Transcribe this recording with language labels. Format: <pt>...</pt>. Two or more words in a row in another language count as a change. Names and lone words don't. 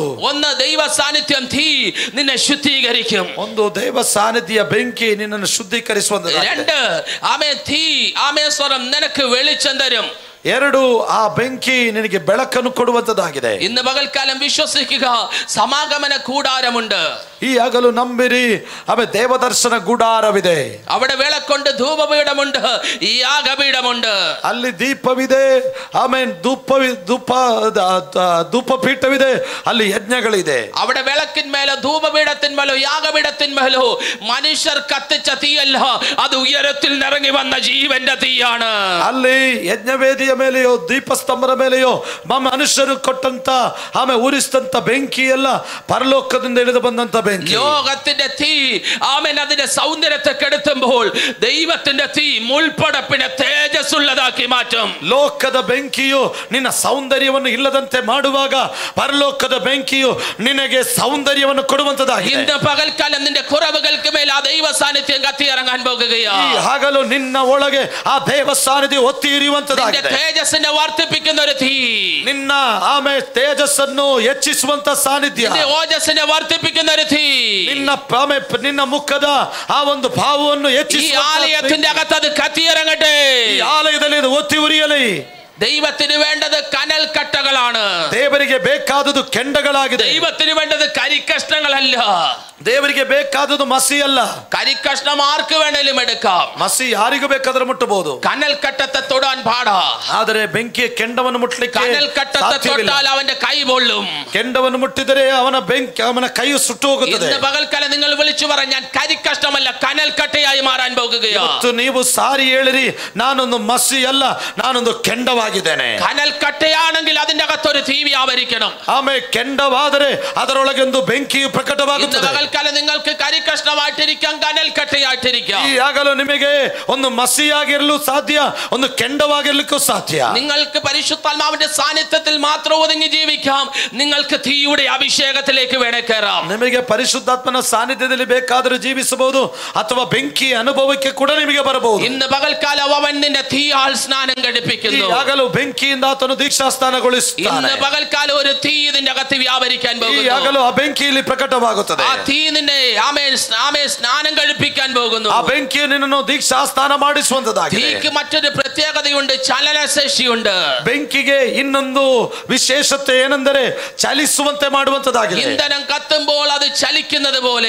<ml>ഒന്ന് ദൈവ സാന്നിധ്യം തീ നിന്നെ ശുദ്ധീകരിക്കും.</ml> <kn>ಒಂದು ದೈವ ಸಾನ್ನಿಧ್ಯ ಬೆಂಕಿ ನಿನ್ನನ್ನು ಶುದ್ಧೀಕರಿಸುವಂತದ್ದಾಗಿದೆ.</kn> <ml>രണ്ട് ആമേൻ തീ ആമേൻ സ്വരം നിനക്ക് വെളിച്ചം തരും.</ml> <kn>ಎರಡು ಆ ಬೆಂಕಿ ನಿನಗೆ ಬೆಳಕನ್ನು ಕೊಡುವಂತದ್ದಾಗಿದೆ.</kn> <ml>ഇന്ന് പകൽക്കാലം വിശ്വസിക്കുക, സമാഗമന കൂടാരമുണ്ട്.</ml> <kn>ಈ ಹಗಲು ನಂಬಿರಿ, ಆಮೆ ದೇವದರ್ಶನ ಗುಡಾರವಿದೆ.</kn> <ml>അവിടെ വിളക്കുണ്ട്, ധൂപപീഠമുണ്ട്, യാഗപീഠമുണ്ട്.</ml> <kn>ಅಲ್ಲಿ ದೀಪವಿದೆ, ಆಮೇಲೆ ಧೂಪಪೀಠವಿದೆ, ಅಲ್ಲಿ ಯಜ್ಞಗಳಿದೆ.</kn> <ml>അവിടെ വിളക്കിന്മേലോ ധൂപപീഠത്തിന്മേലോ യാഗപീഠത്തിന്മേലോ മനുഷ്യർ കത്തിച്ച തീയല്ല, അത് ഉയരത്തിൽ നിറങ്ങി വന്ന ജീവന്റെ തീയാണ്.</ml> <kn>ಅಲ್ಲಿ ಯಜ್ಞವೇದಿಯ ಮೇಲೆಯೋ ದೀಪಸ್ತಂಭದ ಮೇಲೆಯೋ ಮನುಷ್ಯರು ಕೊಟ್ಟಂತ ಆಮೆ ಉರಿಸಿದಂತ ಬೆಂಕಿ ಎಲ್ಲ ಪರಲೋಕದಿಂದ ಇಳಿದು ಬಂದಂತ ಬೆಂಕಿ.</kn> <ml>ലോകത്തിന്റെ തീ ആമേൻ അതിന്റെ സൗന്ദര്യത്തെ കെടുത്തുമ്പോൾ ദൈവത്തിന്റെ തീ മുൾപടപ്പിനെ തേജസ്സുള്ളതാക്കി മാറ്റും.</ml> <kn>ಲೋಕದ ಬೆಂಕಿಯು ನಿನ್ನ ಸೌಂದರ್ಯವನ್ನು ಇಲ್ಲದಂತೆ ಮಾಡುವಾಗ ಪರಲೋಕದ ಬೆಂಕಿಯು ನಿನಗೆ ಸೌಂದರ್ಯವನ್ನು ಕೊಡುವಂತದಾಗಿದೆ.</kn> <ml>ഇന്ന് പകൽക്കാലം നിന്റെ കുറവുകൾക്ക് മേൽ ആ ദൈവ സാന്നിധ്യം കത്തിയിറങ്ങാൻ പോകുകയാണ്.</ml> <kn>ಈ ಹಗಲು ನಿನ್ನ ಒಳಗೆ ಆ ದೇವ ಸಾನ್ನಿಧ್ಯ ಒತ್ತಿ ಇರಿಯುವಂತದಾಗಿದೆ.</kn> <ml>തേജസ്സിനെ വർദ്ധിപ്പിക്കുന്ന ഒരു തീ,</ml> <kn>ನಿನ್ನ ಆಮೆ ತೇಜಸ್ಸನ್ನು ಹೆಚ್ಚಿಸುವಂತ ಸಾನ್ನಿಧ್ಯ,</kn> <ml>ഓജസ്സിനെ വർദ്ധിപ്പിക്കുന്ന ഒരു തീ,</ml> <kn>ನಿನ್ನ ಮುಖದ ಆ ಒಂದು ಭಾವವನ್ನು</kn> <ml>ഈ</ml> <kn>ಹೆಚ್ಚಿಸುವ</kn> <ml>ആലയത്തിന്റെ അകത്ത് അത് കത്തിയിറങ്ങട്ടെ.</ml> <kn>ಈ ಆಲಯದಲ್ಲಿ ಇದು ಒತ್ತಿ ಉರಿಯಲಿ.</kn> <ml>ദൈവത്തിന് വേണ്ടത് കനൽ കട്ടകളാണ്.</ml> <kn>ದೇವರಿಗೆ ಬೇಕಾದುದು ಕೆಂಡಗಳಾಗಿದೆ.</kn> <ml>ദൈവത്തിന് വേണ്ടത് കരിക്കഷ്ണങ്ങളല്ല.</ml> <kn>ದೇವರಿಗೆ ಬೇಕಾದುದು ಮಸಿ ಅಲ್ಲ.</kn> <ml>കരിക്കഷ്ണം ആർക്ക് വേണേലും എടുക്കാം.</ml> <kn>ಮಸಿ ಯಾರಿಗೂ ಬೇಕಾದ್ರೆ ಮುಟ್ಟಬಹುದು.</kn> <ml>കനൽ കട്ടത്തെ തൊടാൻ പാടാ.</ml> <kn>ಆದರೆ ಬೆಂಕಿಯ ಕೆಂಡವನ್ನು ಮುಟ್ಟಲಿಕ್ಕೆ</kn> <ml>കനൽ കട്ടത്തെ തൊട്ടാൽ അവന്റെ കൈ പൊള്ളും.</ml> <kn>ಕೆಂಡವನ್ನು ಮುಟ್ಟಿದರೆ ಅವನ ಕೈ ಸುಟ್ಟು ಹೋಗುತ್ತದೆ.</kn> <ml>ഇന്ന് പകൽക്കാലം നിങ്ങൾ വിളിച്ചു പറഞ്ഞ ഞാൻ കരിക്കഷ്ണമല്ല കനൽ കട്ടയായി മാറാൻ പോകുകയാണ്.</ml> <kn>ನೀವು ಸಾರಿ ಹೇಳಿರಿ, ನಾನೊಂದು ಮಸಿ ಅಲ್ಲ, ನಾನೊಂದು ಕೆಂಡವಾಗಿದ್ದೇನೆ.</kn> <ml>കനൽ കട്ടയാണെങ്കിൽ അതിന്റെ അകത്തൊരു തീ വ്യാപരിക്കണം.</ml> <kn>ಆಮೇಲೆ ಕೆಂಡವಾದರೆ ಅದರೊಳಗೆ ಒಂದು ಬೆಂಕಿಯು ಪ್ರಕಟವಾಗುತ್ತದೆ.</kn> <ml>പകൽക്കാലം നിങ്ങൾക്ക് കരിക്കഷ്ണമായിട്ടിരിക്കാം, കനൽ കട്ടയായിട്ടിരിക്കാം.</ml> <kn>ಈ ಆಗಲು ನಿಮಗೆ ಒಂದು ಮಸಿಯಾಗಿರಲು ಸಾಧ್ಯ, ಒಂದು ಕೆಂಡವಾಗಿರ್ಲಿಕ್ಕೂ ಸಾಧ್ಯ.</kn> <ml>നിങ്ങൾക്ക് പരിശുദ്ധാത്മാവിന്റെ സാന്നിധ്യത്തിൽ മാത്രം ഒതുങ്ങി ജീവിക്കാം, നിങ്ങൾക്ക് തീയുടെ അഭിഷേകത്തിലേക്ക് വേണേ കയറാം.</ml> <kn>ನಿಮಗೆ ಪರಿಶುದ್ಧಾತ್ಮನ ಸಾನ್ನಿಧ್ಯದಲ್ಲಿ ಬೇಕಾದರೂ ಜೀವಿಸಬಹುದು, ಅಥವಾ ಬೆಂಕಿ ಅನುಭವಕ್ಕೆ ಕೂಡ ನಿಮಗೆ ಬರಬಹುದು.</kn> <ml>ഇന്ന് പകൽക്കാലം അവൻ നിന്റെ തീയാൽ സ്നാനം കഴിപ്പിക്കുന്നു.</ml> <kn>ಆಗಲೂ ಬೆಂಕಿಯಿಂದ ಆತನು ದೀಕ್ಷಾ ಸ್ನಾನಗೊಳಿಸುತ್ತಾನೆ.</kn> <ml>ഇന്ന് പകൽക്കാലം ഒരു തീ ഇതിന്റെ അകത്ത് വ്യാപരിക്കാൻ പോകുന്നു.</ml> <kn>ಆಗಲೂ ಆ ಬೆಂಕಿಯಲ್ಲಿ ಪ್ರಕಟವಾಗುತ್ತದೆ.</kn> <ml>ആ തീ നിന്നെ സ്നാനം കഴിപ്പിക്കാൻ പോകുന്നു.</ml> <kn>ಆ ಬೆಂಕಿ ನಿನ್ನನ್ನು ದೀಕ್ಷಾ ಸ್ನಾನ ಮಾಡಿಸುವಂತದಾಗಿದೆ.</kn> <ml>തീക്ക് മറ്റൊരു പ്രത്യേകതയുണ്ട്, ചലനശേഷിയുണ്ട്.</ml> <kn>ಬೆಂಕಿಗೆ ಇನ್ನೊಂದು ವಿಶೇಷತೆ ಏನೆಂದರೆ ಚಲಿಸುವಂತೆ ಮಾಡುವಂತದಾಗಿದೆ.</kn> <ml>ഇന്ധനം കത്തുമ്പോൾ അത് ചലിക്കുന്നത് പോലെ,</ml>